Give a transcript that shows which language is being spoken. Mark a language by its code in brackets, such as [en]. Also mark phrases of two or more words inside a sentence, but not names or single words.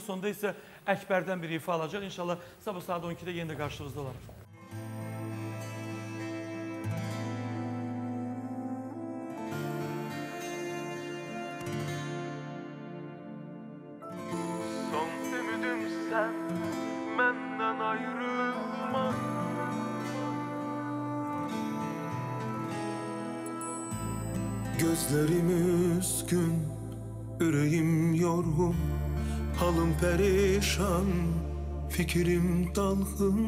[az] Sonda isə Əkbərdən bir ifa alacaq. İnşallah sabah saat 12-də yenə də qarşınızda olarıq. Məndən ayrılma. [tr] Gözlerim üzgün, yüreğim yorgun, halım perişan, fikrim dalgın.